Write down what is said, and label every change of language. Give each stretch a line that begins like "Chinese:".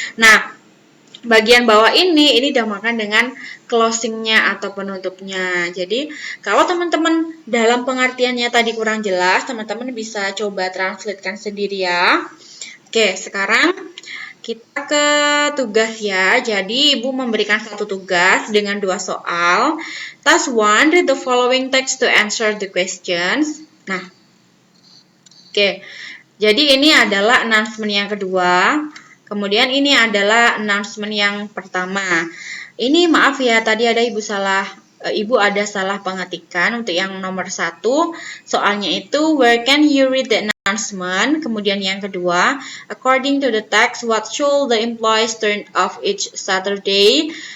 Indonesian: Nah, bagian bawah ini dinamakan dengan closingnya atau penutupnya. Jadi, kalau teman-teman dalam pengertiannya tadi kurang jelas, teman-teman bisa coba translatekan sendiri ya. Oke, sekarang kita ke tugas ya. Jadi, Ibu memberikan satu tugas dengan 2 soal.
English: Task 1, read the following text to answer the questions.
Indonesian: Nah, oke. Jadi, ini adalah announcement yang kedua. Kemudian ini adalah announcement yang pertama. Ini maaf ya, tadi ada Ibu ada salah pengetikan untuk yang nomor 1. Soalnya itu,
English: where can you read the announcement?
Indonesian: Kemudian yang kedua,
English: according to the text, what should the employees turn off each Saturday?